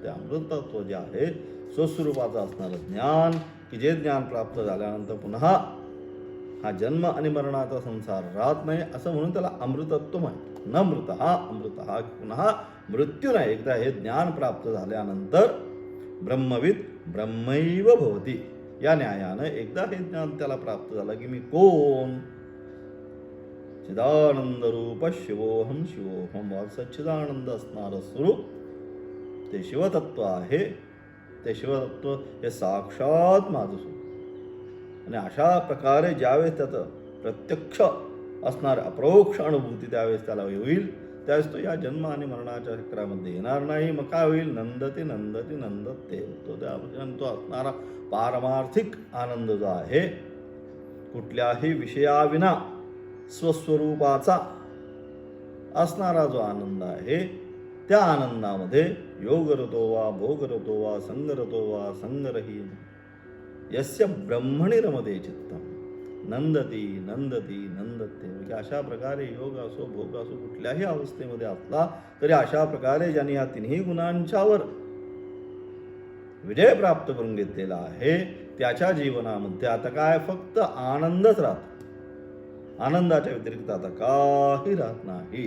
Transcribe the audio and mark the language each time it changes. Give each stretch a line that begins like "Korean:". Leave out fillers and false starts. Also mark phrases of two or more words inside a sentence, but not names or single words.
Marathi: ते अमृतत्व जे आहे स्वस्वरूपाचं असणारं ज्ञान की जे ज्ञान प्राप्त झाल्यानंतर पुन्हा हा जन्म आणि मरणाचा संसार राहत नाही असं म्हणून त्याला अमृतत्व म्हणतात. न मृत हा अमृत हा पुन्हा मृत्यू नाही. एकदा हे ज्ञान प्राप्त झाल्यानंतर
Sanskrit: ब्रह्मविद ब्रह्मैव भवती
Marathi: या न्यायानं एकदा हे ज्ञान त्याला प्राप्त झालं की मी कोण
Sanskrit: चिदानंद रूप शिवोहम शिवोहम सच्चिदानंद
Marathi: असणारं स्वरूप ते शिवतत्व आहे. ते शिवतत्व हे साक्षात माझं स्वरूप. आणि अशा प्रकारे ज्यावेळेस त्याचं प्रत्यक्ष असणार अपरोक्ष अनुभूती त्यावेळेस त्याला होईल त्यावेळेस तो या जन्म आणि मरणाच्या चक्रामध्ये येणार नाही. मग काय होईल
Sanskrit: नंदती नंदती नंदते
Marathi: होतो. त्यापासून तो असणारा पारमार्थिक आनंद जो आहे कुठल्याही विषयाविना स्वस्वरूपाचा असणारा जो आनंद आहे त्या आनंदामध्ये
Sanskrit: योगरतो वा भोगरतो वा संगरतो वा संगरहीन यस्य ब्रह्मणि रमते चित्तम नंदती नंदती नंदते.
Marathi: म्हणजे अशा प्रकारे योग असो भोग असो कुठल्याही अवस्थेमध्ये असला तरी अशा प्रकारे ज्यांनी या तिन्ही गुणांच्यावर विजय प्राप्त करून घेतलेला आहे त्याच्या जीवनामध्ये आता काय फक्त आनंदच राहतो. आनंदाच्या व्यतिरिक्त आता काही राहत नाही.